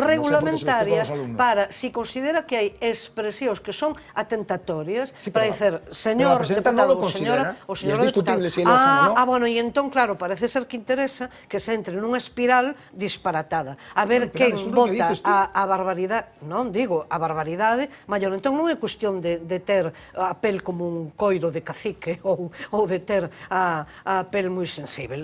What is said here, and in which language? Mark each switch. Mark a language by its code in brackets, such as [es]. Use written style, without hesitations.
[gl] regulamentarias para, si considera que hai expresións que son atentatorias, para dizer, señor [es] no lo considera, y es discutible si él lo hace o no. [gl] Bueno, e entón, claro, parece ser que interesa que se entre nunha espiral disparatada. A ver quen vota a barbaridade, non digo, a barbaridade maior. Entón non é cuestión de ter a pel como un coiro de cacique ou de ter a pel moi sensible.